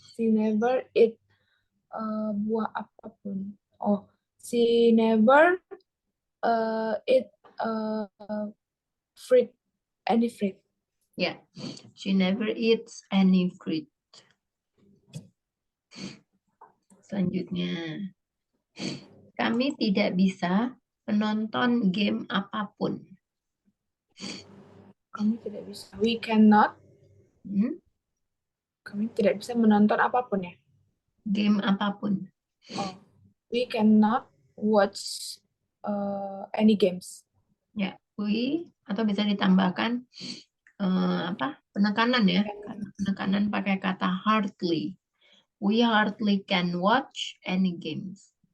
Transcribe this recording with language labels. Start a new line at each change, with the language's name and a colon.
English: She never eat
Indonesian: buah apapun.
English: Oh, she never eat fruit, any fruit.
Indonesian: Ya.
English: She never eats any fruit.
Indonesian: Selanjutnya, kami tidak bisa menonton game apapun. Kami tidak bisa.
English: We cannot. Hmm?
Indonesian: Kami tidak bisa menonton apapun ya. Game apapun.
English: Oh, we cannot watch any games.
Indonesian: Ya, we atau bisa ditambahkan apa? Penekanan ya. Penekanan pakai kata hardly.
English: We hardly can watch any games.